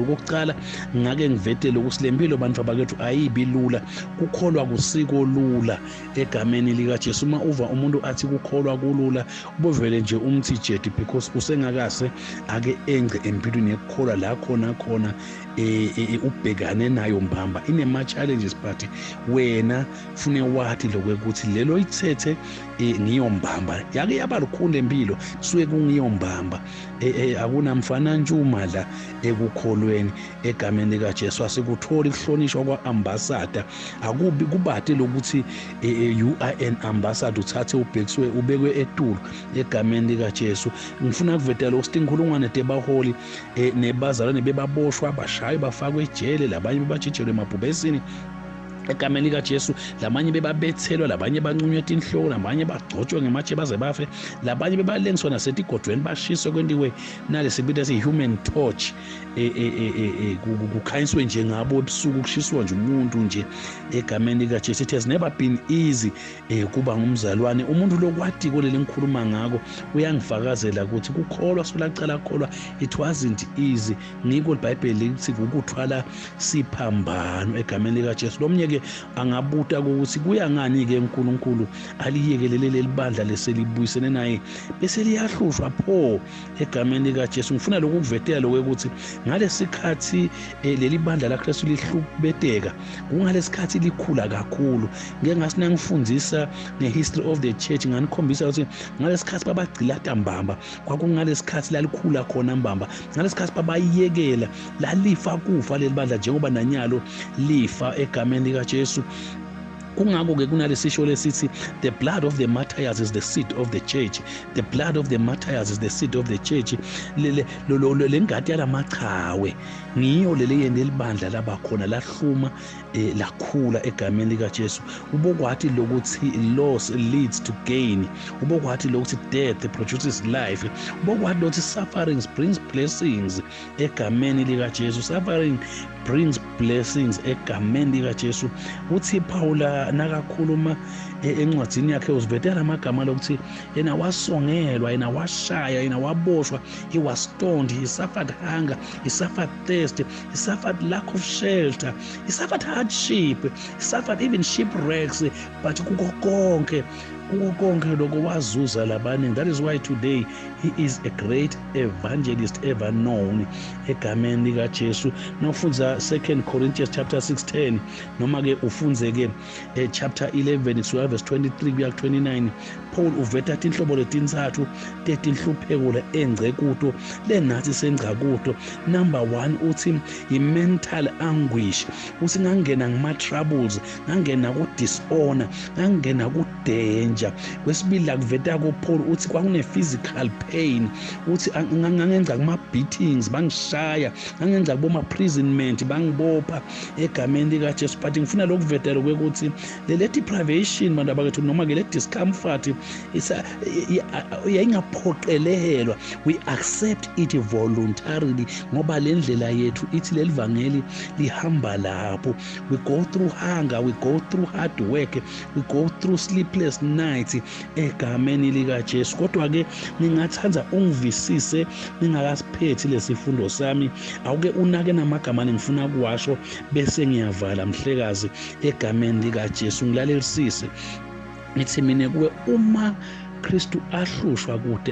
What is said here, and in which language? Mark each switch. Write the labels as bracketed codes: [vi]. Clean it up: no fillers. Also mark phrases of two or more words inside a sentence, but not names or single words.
[ss] Kokucala ngake ngivetele ukuthi lempilo bantu abakethu ayibi lula, kukholwa kusiko lula egameni likaJesu. Uma uva umuntu athi kukholwa kulula, ubuvele nje umthijedi because usengakase ake engce empilweni yekukholwa la khona ubhekane nayo mbamba. Inema-challenges but wena fune wathi lokuthi lelo ithethe ngiyombamba. Yake yaba lukhulu empilo suke kungiyombamba. Akunamfana ntshuma la ekukholweni egameni likaJesu. Asikutholi ukuhlonishwa kwa-ambassador. Akubi kubade lokuthi [en] you are an ambassador, [ss] uthathe ubhekiswe ubekwe etulo egameni likaJesu. Ngifuna kuvetela ukuthi inkulungwane debaholi nebazalwane bebaboshwa, bashaywe, bafakwe ejele, labanye bebajijelwe emabhubesini egameni likaJesu, labanye bebabethelwa, labanye bancunywe inhloko, labanye bagcotshwe ngematshe baze bafe, labanye bebalengiswa nasetigodweni bashiswe kwendiwe nalesi bita si- [en] human torch, [ss] kukhanyiswe nje ngabo ebusuku, kushiswa nje umuntu nje egameni likaJesu. [en] It has never been easy [ss] kuba ngumzalwane. Umuntu lokwati koleli ngikhuluma ngako uyangifakazela ukuthi kukholwa solacala kholwa [en] it wasn't easy. [ss] Ngiko iBhayibheli lithi ukuthwala siphambano egameni likaJesu. Lomnye angabuta ukuthi kuya ngani-ke uNkulunkulu aliyekelele leli bandla leselibuyisene naye bese liyahlushwa pho egameni likaJesu. Ngifuna lokhu kuvetela lokuthi ngalesikhathi leli bandla laKristu lihlubeteka, kungalesikhathi likhula kakhulu. Ngeke ngasinangifundisa [en] ngehistory of the church, [ss] nganikhombisa ukuthi ngalesikhathi babagcilata mbamba kwakungalesikhathi lalikhula khona mbamba, ngalesikhathi babayekela lalifa kufa leli bandla njengoba nanyalo lifa egameni likaJesu. Kungako-ke kunalesisho lesithi [en] the blood of the martyrs is the seed of the church. The blood of the martyrs is the seed of the church. [ss] Lengadi yalamachawe ngiyo leli yende libandla labakhona lahluma lakhula egameni likaJesu. Ubokwathi lokuthi [en] loss leads to gain. [ss] Ubokwathi lokuthi [en] death produces life. [ss] Ubokwathi lokuthi [en] suffering brings blessings [ss] egameni likaJesu. [en] Suffering brings blessings [ss] egameni likaJesu. Uthi Paula nakakhuluma encwadzini yakhe uzivetela amagama lokuthi yena wasongelwa, yena washaya, yena waboshwa, [en] he was stoned, he suffered hunger, he suffered thirst, he suffered lack of shelter, he suffered hardship, he suffered even shipwrecks, but [ss] kuko konke lokho wazuza labaningi. [en] That is why today he is a great evangelist ever known [ss] egameni likaJesu. Nawufunza 2 Corinthians chapter 6:10 noma ke ufunze ke chapter 11 kusuka verse 23 kuya 29, Paul uveta inhlobo letintathu tetinhlupheko engce kuto lenathi sengca kuto. Number 1 uthi i-mental anguish, uthi ngangena ngama-troubles, ngangena ku-dishonor, ngangena ku-danger. Kwesibili lakuveta ko-Paul uthi kwakune- [en] physical pain, [ss] uthi ngangenza kuma-beatings, bangishaya, ngangenza kuboma-imprisonment, bangibopha egameni likaJesu. But ngifuna lokuvetela kwekuthi le deprivation bantu abakethu noma ke le discomfort yayingaphoqelelwa, [en] we accept it voluntarily [ss] ngoba le ndlela yethu ithi leli vangeli lihamba lapho. [en] We go through hunger, we go through hard work, we go through sleepless nights [ss] egameni likaJesu. Kodwa ke ningathanza ungivisise ningakasiphethi lesifundo sami, awuke unake namagama ngifuna kuwasho bese ngiyavala mhlekazi egameni likaJesu. Ngilalelisise ngithi mina kuwe, uma Kristu ahlushwa kude